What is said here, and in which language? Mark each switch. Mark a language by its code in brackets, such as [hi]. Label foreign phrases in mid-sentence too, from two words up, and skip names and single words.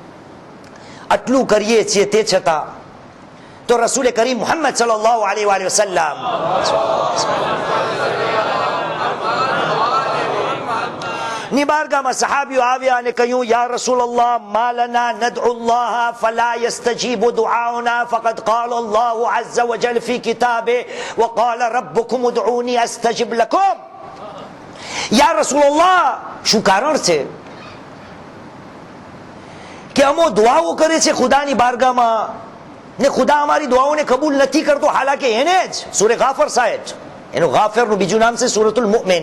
[gu] આટલું કરીએ છીએ તે છતાં તો રસૂલ કરીમ મુહમ્મદ સલ્લલ્લાહુ અલૈહિ વસલ્લમ ની બારગાહમાં સહાબીઓ આવ્યા અને કહ્યું, [ar] يا رسول الله ما لنا ندعو الله فلا يستجيب دعاءنا فقد قال الله عز وجل في كتابه وقال ربكم ادعوني استجب لكم. يا رسول الله, [gu] શું કારણ છે? કે અમો દુઆઓ કરે છે ખુદાની બારગામાં ને ખુદા અમારી દુઆઓને કબૂલ નથી કરતો, હાલાકે એને જ સૂરે ગાફર સાહેબ, એનું ગાફરનું બીજું નામ છે સૂરતુલ મુમિન.